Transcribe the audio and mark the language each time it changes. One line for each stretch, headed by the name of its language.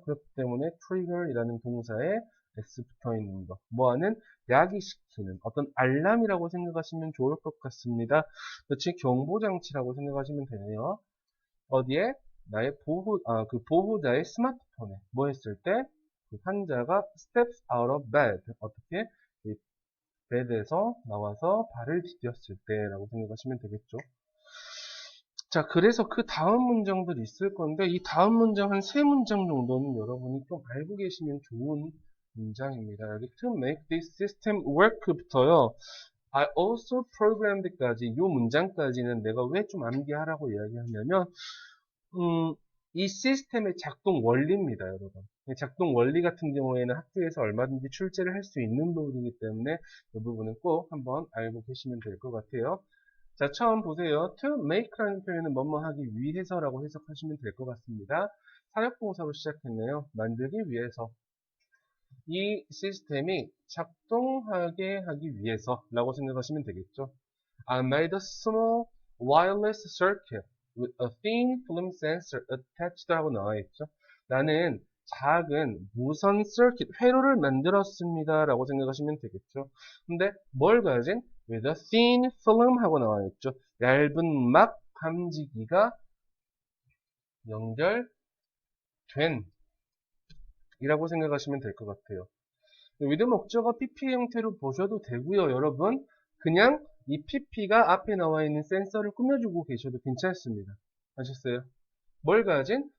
Korean: 그렇기 때문에 trigger이라는 동사에 s 붙어 있는 거. 뭐하는? 야기시키는 어떤 알람이라고 생각하시면 좋을 것 같습니다. 그렇지? 경보장치라고 생각하시면 되네요. 어디에? 나의 그 보호자의 스마트폰에 뭐 했을 때? 그 환자가
English: steps out of bed.
Korean: 어떻게? 이 bed에서 나와서 발을 디뎠을 때라고 생각하시면 되겠죠. 자, 그래서 그 다음 문장들이 있을 건데, 이 다음 문장 한 3문장 정도는 여러분이 좀 알고 계시면 좋은 문장입니다. 여기
English: to make this system work
Korean: 부터요,
English: I also programmed
Korean: 까지, 이 문장까지는 내가 왜 좀 암기하라고 이야기하냐면, 이 시스템의 작동 원리입니다, 여러분. 작동 원리 같은 경우에는 학교에서 얼마든지 출제를 할 수 있는 부분이기 때문에 이 부분은 꼭 한번 알고 계시면 될 것 같아요. 자, 처음 보세요. to make라는 표현은 뭐뭐 하기 위해서라고 해석하시면 될 것 같습니다. 사역동사로 시작했네요. 만들기 위해서. 이 시스템이 작동하게 하기 위해서라고 생각하시면 되겠죠.
English: I made a small wireless circuit with a thin film sensor attached
Korean: 하고 나와 있죠. 나는 작은 무선 서킷, 회로를 만들었습니다. 라고 생각하시면 되겠죠. 근데 뭘 가진?
English: with a thin film
Korean: 하고 나와 있죠. 얇은 막 감지기가 연결된 이라고 생각하시면 될 것 같아요. with 목적어 PP 형태로 보셔도 되고요. 여러분 그냥 이 pp가 앞에 나와 있는 센서를 꾸며주고 계셔도 괜찮습니다. 아셨어요? 뭘 가진?